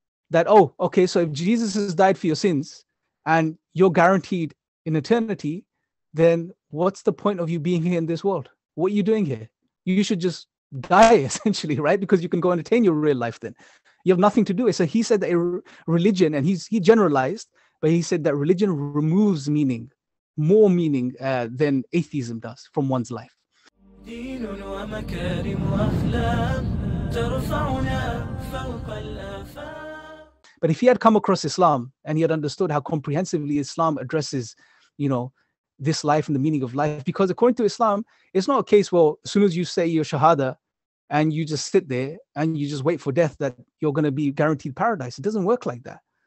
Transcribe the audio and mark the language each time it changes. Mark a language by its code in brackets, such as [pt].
[en] That, oh, okay, so if Jesus has died for your sins and you're guaranteed in eternity, then what's the point of you being here in this world? What are you doing here? You should just die, essentially, right? Because you can go and attain your real life then. You have nothing to do. So he said that religion, and he generalized, but he said that religion removes meaning more meaning than atheism does from one's life. [ar] دين ومكارم وأخلاق ترفعنا فوق الآفاق. [en] But if he had come across Islam and he had understood how comprehensively Islam addresses, this life and the meaning of life, because according to Islam, it's not a case, well, as soon as you say your shahada and you just sit there and you just wait for death, that you're going to be guaranteed paradise. It doesn't work like that.